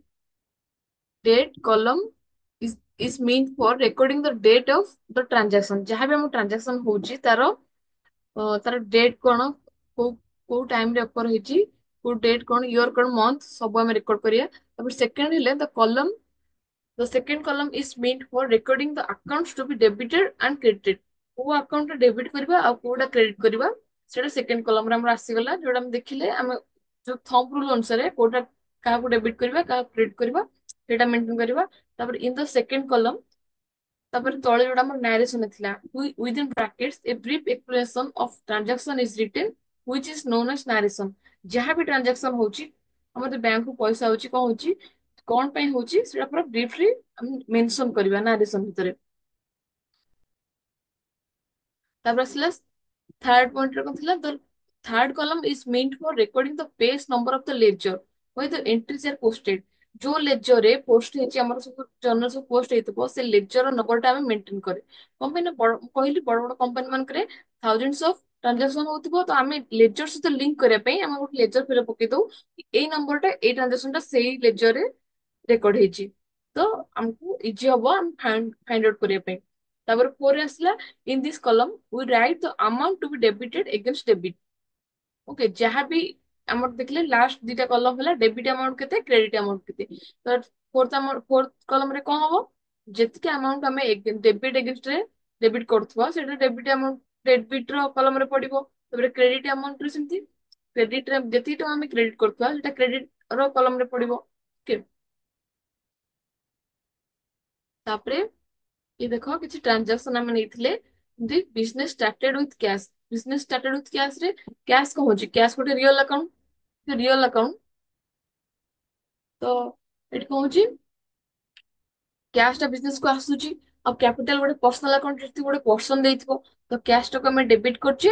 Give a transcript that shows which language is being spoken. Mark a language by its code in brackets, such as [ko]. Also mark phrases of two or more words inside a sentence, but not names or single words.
[en] Date column is meant for recording the date of the transaction. [or] ଯାହାବି ଆମ ଟ୍ରାଞ୍ଜାକ୍ସନ ହଉଛି ତାର ଡେଟ୍ କଣ, କୋଉ କୋଉ ଟାଇମ ରେ ଅକର ହେଇଛି, କୋଉ ଡେଟ୍ କଣ, ଇୟର କଣ, ମନ୍ଥ ସବୁ ଆମେ ରେକର୍ଡ କରିବା। ତାପରେ ସେକେଣ୍ଡ ହେଲେ [en] the second column is meant for recording the accounts to be debited and credited। [or] କୋଉ ଆକାଉଣ୍ଟ ରେ ଡେବିଟ କରିବା ଆଉ କୋଉଟା କ୍ରେଡିଟ କରିବା ସେଟା [en] second column [or] ରେ ଆମର ଆସିଗଲା। ଯୋଉଟା ଆମେ ଦେଖିଲେ ଆମେ ଯୋଉ [en] thumb rule [or] ଅନୁସାରେ କୋଉଟା କାହାକୁ ଡେବିଟ କରିବା କାହାକୁ କ୍ରେଡିଟ କରିବା ସେଇଟା ମେଣ୍ଟେନ କରିବା। [en] ତାପରେ in the second column [or] ତାପରେ ତଳେ ଯୋଉଟା ଆମର ନାରେସନ ଥିଲା [en] within brackets a brief explanation of transaction is written which is known as narration। [or] ଯାହା ବି ଟ୍ରାଞ୍ଜାକ୍ସନ ହଉଛି ଆମର ବ୍ୟାଙ୍କକୁ ପଇସା ହଉଛି କଣ ହଉଛି କଣ ପାଇଁ ହଉଛି ସେଟା ପୁରା ବ୍ରିଫଲି ଆମେ ମେନସନ କରିବା ନାରେସନ ଭିତରେ। ତାପରେ ଆସିଲା ଥାର୍ଡ ପଏଣ୍ଟ ରେ କଣ ଥିଲା, [en] the third column is meant for recording the page number of the ledger where the entries are posted। [or] ଯୋଉ ledger ରେ ପୋଷ୍ଟ ହେଇଛି ଆମର ସବୁ ଜର୍ନାଲ ସବୁ ପୋଷ୍ଟ ହେଇଥିବ ସେ ledger ର ନମ୍ବର ଟା ଆମେ ମେଣ୍ଟେନ କରେ। କଣ ପାଇଁ ନା ମୁଁ କହିଲି ବଡ ବଡ କମ୍ପାନୀ ମାନଙ୍କରେ [en] thousands of transaction [or] ହଉଥିବ, ତ ଆମେ ledger ସହିତ ଲିଙ୍କ କରିବା ପାଇଁ ଆମେ ଗୋଟେ ledger ଫେର ପକେଇ ଦଉ ଏଇ ନମ୍ବର ଟା ଏଇ ଟ୍ରାଞ୍ଜାକ୍ସନ ଟା ସେଇ ledger ରେ ରେକର୍ଡ ହେଇଛି। ତ ଆମକୁ ଇଜି ହବ ଆମେ [en] find out [or] କରିବା ପାଇଁ। ତାପରେ ଫୋର ଆସିଲା [en] in this column we write the amount to be debited against debit। [or] ଓକେ। ଯାହାବି ଆମର ଦେଖିଲେ ଲାଷ୍ଟ ଦିଟା କଲମ ହେଲା [en] debit amount [or] କେତେ, [en] credit amount [or] କେତେ। ତ ଫୋର୍ଥ କଲମ ରେ କଣ ହବ, ଯେତିକି ଆମାଉଣ୍ଟ ଆମେ ଡେବିଟ ଏଗେନଷ୍ଟ ରେ ଡେବିଟ କରୁଥିବା ସେଇଟା [en] debit amount [or] ଡେବିଟ ର କଲମ ରେ ପଡିବ। ତାପରେ [en] credit amount [or] ରେ ସେମିତି କ୍ରେଡିଟ ରେ ଯେତିକି ଟଙ୍କା ଆମେ କ୍ରେଡିଟ କରୁଥିବା ସେଟା କ୍ରେଡିଟ ର କଲମ ରେ ପଡିବ। ଓକେ। ତାପରେ [hi] ये देखो [or] କିଛି ଟ୍ରାଞ୍ଜାକ୍ସନ ଆମେ ନେଇଥିଲେ [en] the business started with cash. business started with cash [or] ରେ କ୍ୟାଶ କଣ ହଉଛି, କ୍ୟାଶ ଗୋଟେ [en] real account. real account [or] ତ ଏଠି କଣ ହଉଛି କ୍ୟାଶ ଟା ବିଜନେସ କୁ ଆସୁଛି ଆଉ କ୍ୟାପିଟାଲ ଗୋଟେ [en] personal account [or] ଯଦି ଗୋଟେ ପର୍ସନ ଦେଇଥିବ ତ କ୍ୟାଶ ଟାକୁ ଆମେ ଡେବିଟ କରୁଛେ।